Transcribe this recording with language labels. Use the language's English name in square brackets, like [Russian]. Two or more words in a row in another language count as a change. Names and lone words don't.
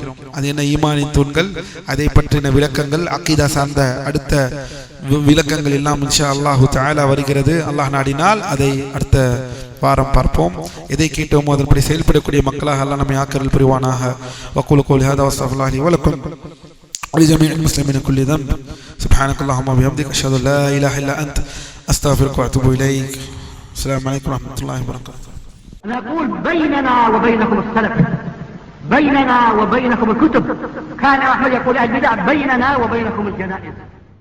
[Tamil] அது என்ன ஈமானின் தூண்கள், அதை பற்றின விளக்கங்கள், அக்கீதா சார்ந்த அடுத்த விளக்கங்கள் எல்லாம் [Arabic] إن شاء الله تعالى [Tamil] வருகிறது. அல்லாஹ் நாடினால் அதை அடுத்த வாரம் பார்ப்போம். எதை கேட்டோமோ அதன்படி செயல்படக்கூடிய மக்களாக அல்லாஹ் நம்மை ஆக்கல் புரிவானாக. [Arabic] وأقول قولي هذا وأستغفر الله لي و لكم ولجميع المسلمين كل ذنب. سبحانك اللهم وبحمدك أشهد أن لا إله إلا أنت أستغفرك وأتوب إليك. السلام عليكم ورحمة الله وبركاته. نقول بيننا وبينكم السلف، بيننا وبينكم الكتب. كان أحمد يقول البدع بيننا وبينكم الجنائز.